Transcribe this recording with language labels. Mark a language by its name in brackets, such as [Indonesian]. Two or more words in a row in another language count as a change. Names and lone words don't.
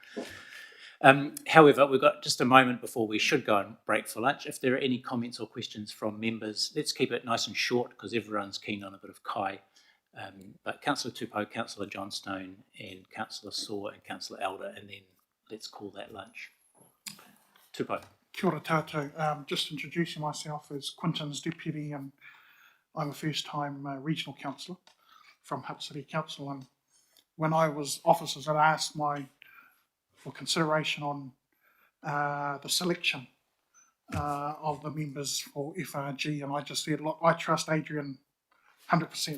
[English] However, we've got just a moment before we should go and break for lunch. If there are any comments or questions from members, let's keep it nice and short, because everyone's keen on a bit of kai. But Councillor Tupou, Councillor Johnstone, and Councillor Saw and Councillor Elder, and then let's call that lunch. Tupou. [Māori] Kia ora tātou. [English] Just introducing myself as Quinton's deputy, and I'm a first-time regional councillor from Hutt City Council. And when I was officers, had asked for consideration on the selection of the members for FRG, and I just said, look, I trust Adrian 100%.